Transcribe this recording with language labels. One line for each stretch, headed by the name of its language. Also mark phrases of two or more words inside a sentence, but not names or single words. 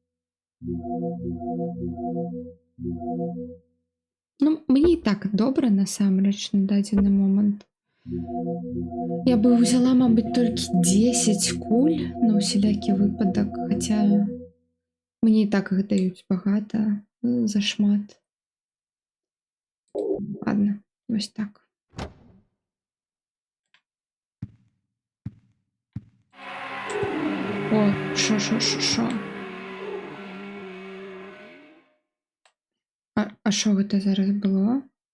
Belarusian: Ну, мне і так добра насамрэч на дадзены момант. Я бы ўзяла, мабыць, толькі 10 куль на ўсялякі выпадак, хаця мне і так іх даюць багата, зашмат. Ладно, вось так. О, шо. А що гэта зараз было?